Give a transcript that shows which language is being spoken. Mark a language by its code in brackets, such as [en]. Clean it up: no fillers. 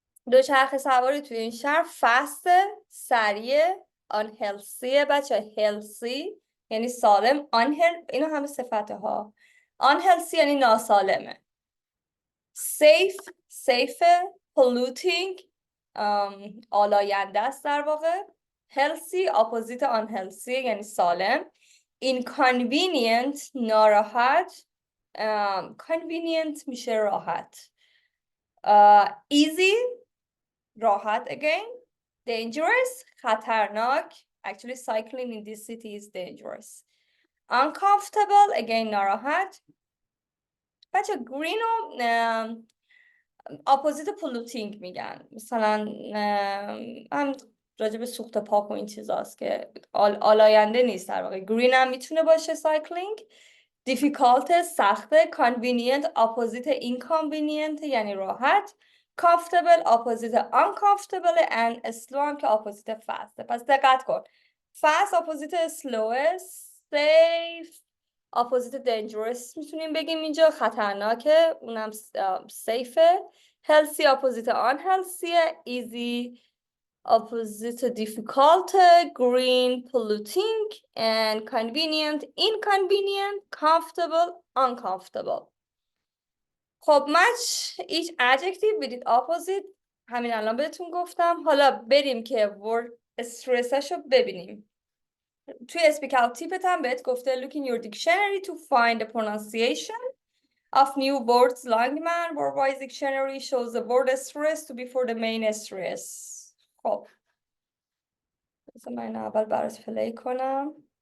[fa] دوچرخه سواری توی این شهر فسته، سریع، unhealthy بچه. healthy یعنی سالم، اینا همه صفته ها. unhealthy یعنی ناسالمه. safe polluting آلاینده است در واقع. [en] healthy opposite unhealthy یعنی سالم. inconvenient ناراحت. [fa] convenient میشه راحت. [en] easy راحت again. dangerous خطرناک. actually cycling in this city is dangerous. uncomfortable again ناراحت. [fa] بچه green رو اپوزیت polluting میگن. مثلا هم راجع به سوخت پاک و این چیزاست که آلاینده نیست در واقع. green هم میتونه باشه cycling. difficult سخته. convenient اپوزیت inconvenient یعنی راحت. [en] comfortable opposite uncomfortable and slow هم که opposite fast. [fa] پس دقت کن. fast اپوزیت slow. safe اپوزیت dangerous میتونیم بگیم اینجا، خطرناکه، اونم سیفه. healthy اپوزیت unhealthy. easy اپوزیت difficult. [en] green polluting and convenient inconvenient. comfortable uncomfortable. خب match each adjective with its opposite [fa] همین الان بهتون گفتم. حالا بریم که word stressش رو ببینیم. توی SpeakOut تیپت هم بهت گفته [en] look in your dictionary to find the pronunciation of new words. Langman word-wise dictionary shows the word stress to be for the main stress. [fa] خب بذار من اول برات پلی کنم.